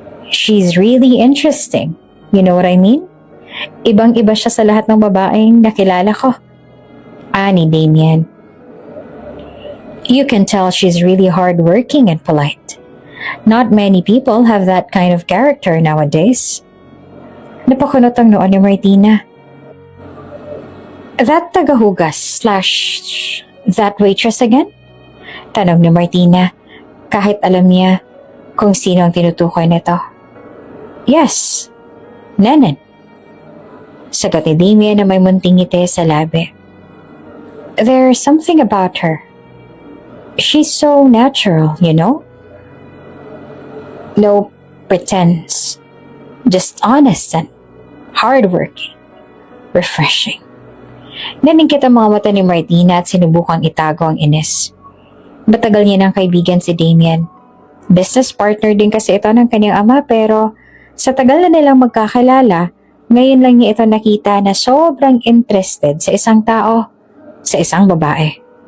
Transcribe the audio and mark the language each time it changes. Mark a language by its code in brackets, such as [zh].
[en] She's really interesting. You know what I mean? [tl] Ibang-iba siya sa lahat ng babaeng nakilala ko. Ani Damien. [en] You can tell she's really hardworking and polite. Not many people have that kind of character nowadays. [tl] Napakunot ang noon ni Martina. [en] That [tl] tagahugas [en] / that waitress again? [tl] Tanong ni Martina, kahit alam niya kung sino ang tinutukoy nito. [en] Yes, [tl] Nenen. Sagot ni Damien na may munting ngiti sa labi. [en] There's something about her. She's so natural, you know? No pretense. Just honest and hardworking. Refreshing. [tl] Naningkit ang mga mata ni Martina at sinubukang itago ang inis. Matagal niya ng kaibigan si Damien. Business partner din kasi ito ng kanyang ama pero sa tagal na nilang magkakilala, ngayon lang niya ito nakita na sobrang interested sa isang tao, sa isang babae.